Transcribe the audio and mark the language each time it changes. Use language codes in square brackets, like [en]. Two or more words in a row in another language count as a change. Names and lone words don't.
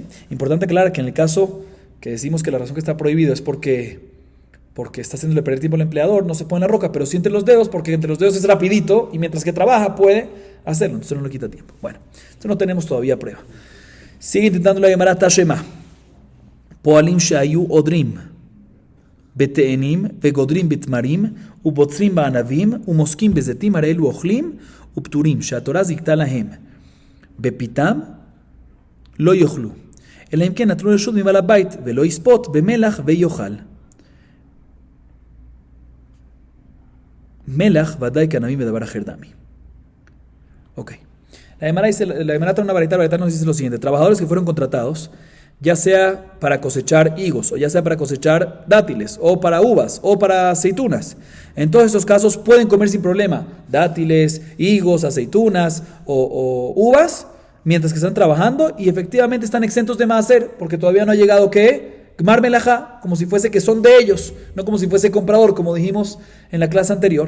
[es] Importante aclarar que en el caso que decimos que la razón que está prohibido es porque está haciéndole perder tiempo al empleador, no se pone en la roca, pero sí entre los dedos, porque entre los dedos es rapidito y mientras que trabaja puede hacerlo, entonces no le quita tiempo. Bueno, entonces no tenemos todavía prueba. Sigue intentando la Gemara [he] תא שמע פועלים שהיו עודרים בתאנים וגודרים בתמרים ובוצרים בענבים ומוסקים בזיתים הרי אלו אוכלים ופטורים שהתורה זיכתה להם בפיתם לא יאכלו אלא אם כן נתנו רשות מבעל הבית ולא יספוט במלח ויאכל. מלח ודאי כענבים ודבר אחר דמי. Ok. [es] La Gemara trae una varita nos dice lo siguiente: trabajadores que fueron contratados, ya sea para cosechar higos, o ya sea para cosechar dátiles, o para uvas, o para aceitunas. En todos estos casos pueden comer sin problema dátiles, higos, aceitunas o uvas, mientras que están trabajando y efectivamente están exentos de maaser, porque todavía no ha llegado que [he] גמר מלאכה, [es] como si fuese que son de ellos, no como si fuese comprador, como dijimos en la clase anterior.